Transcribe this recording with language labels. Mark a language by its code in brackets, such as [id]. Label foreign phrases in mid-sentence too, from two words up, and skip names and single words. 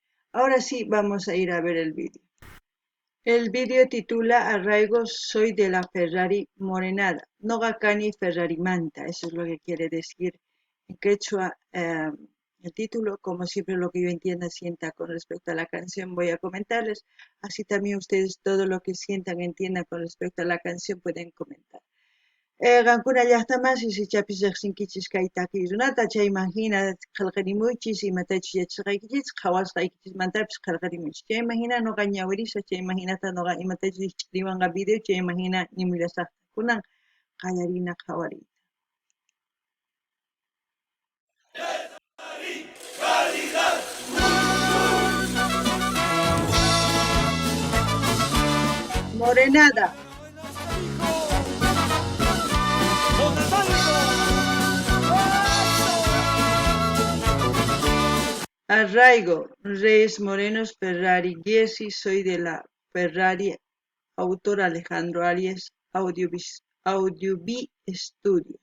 [es] Ahora sí, vamos a ir a ver el vídeo. El vídeo titula Arraigo, soy de la Ferrari Morenada. [qu] Nogakani Ferrari Manta, [es] eso es lo que quiere decir en quechua el título. Como siempre, lo que yo entienda, sienta con respecto a la canción, voy a comentarles. Así también ustedes todo lo que sientan, entiendan con respecto a la canción, pueden comentar. [qu] Qankuna llaqtamansis ichapis riqsinkichis kay takiqrunata chaymanta qillqarimuychis imatachus yachasqaykichis qhawasqaykichis qillqarimuychis chaymanta ñuqa ñawirisqa chaymanhina ñuqa imatachus riwanqa video chaymanta nimuyllasaqta kunan qallarina qhawariyta. [es] Morenada. Arraigo, Reyes Morenos Ferrari, Giesi, soy de la Ferrari, autor Alejandro Arias, Audiobi Studios.